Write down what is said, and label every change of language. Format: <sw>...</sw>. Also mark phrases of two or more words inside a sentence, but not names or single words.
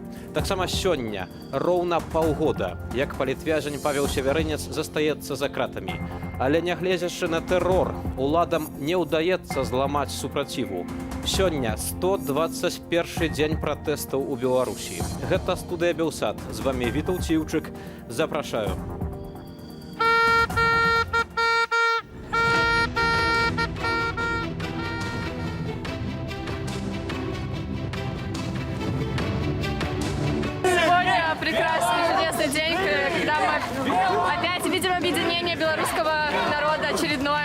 <be>Таксама сёння роўна паўгода, як палітвязень Павел Севярынец застаецца за кратамі. Але нягледзячы на тэрор, уладам не ўдаецца зламаць супраціву. Сёння 121 дзень пратэстаў у Беларусі. Гэта студыя Белсат. З вамі Вітаў Ціўчык. Запрашаю.</be> <ru>Прекрасный, чудесный день, когда мы опять видим объединение белорусского народа очередное.</ru>